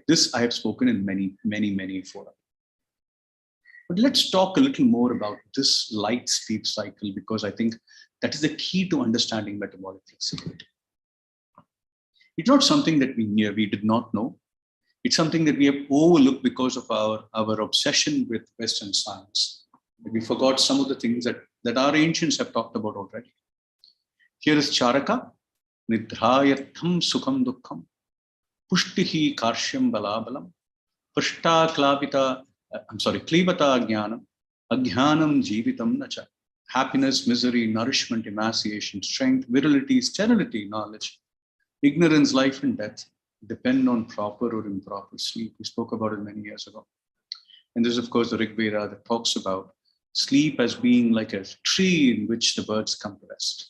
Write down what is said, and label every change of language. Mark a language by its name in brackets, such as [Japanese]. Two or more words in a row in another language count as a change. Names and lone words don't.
[English] This I have spoken in many fora. But let's talk a little more about this light sleep cycle, because I think that is the key to understanding metabolic flexibility. It's not something that we did not know. It's something that we have overlooked because of our obsession with Western science. We forgot some of the things that our ancients have talked about already. Here is Charaka, [Sanskrit] निद्रायत्तं सुखं दुःखं, पुष्टिः कार्श्यं बलाबलम्, पुष्टा क्लबिता, क्लीबता ज्ञानम्, अज्ञानं जीवितं न च. [English] Happiness, misery, nourishment, emaciation, strength, virility, sterility, knowledge, ignorance, life, and death depend on proper or improper sleep. We spoke about it many years ago. And this is, of course, the Rig Veda that talks about sleep as being like a tree in which the birds come to rest.